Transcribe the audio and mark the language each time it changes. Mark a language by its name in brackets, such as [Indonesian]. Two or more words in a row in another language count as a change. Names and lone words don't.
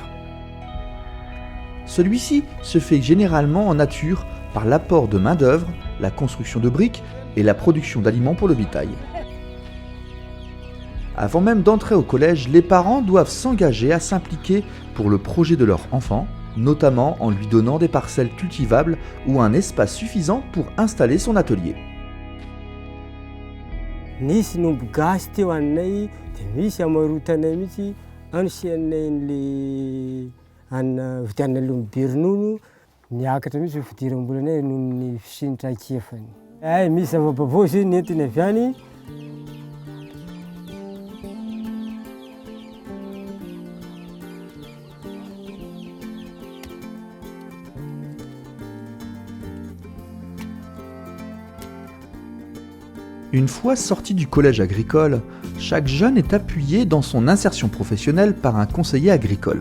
[French] Celui-ci se fait généralement en nature par l'apport de main-d'œuvre, la construction de briques et la production d'aliments pour le bétail. Avant même d'entrer au collège, les parents doivent s'engager à s'impliquer pour le projet de leur enfant, notamment en lui donnant des parcelles cultivables ou un espace suffisant pour installer son atelier. [Malagasy] Nisy nombo gasy teo aminay dia misy amarotanay mihitsy anosianay n'le ana vidianay lomobe ronono niakatra mihitsy fidiram-bolanay noho ny fisinitra akefany. Misy zava-baovao izy nentiny avy any. [French] Une fois sorti du collège agricole, chaque jeune est appuyé dans son insertion professionnelle par un conseiller agricole.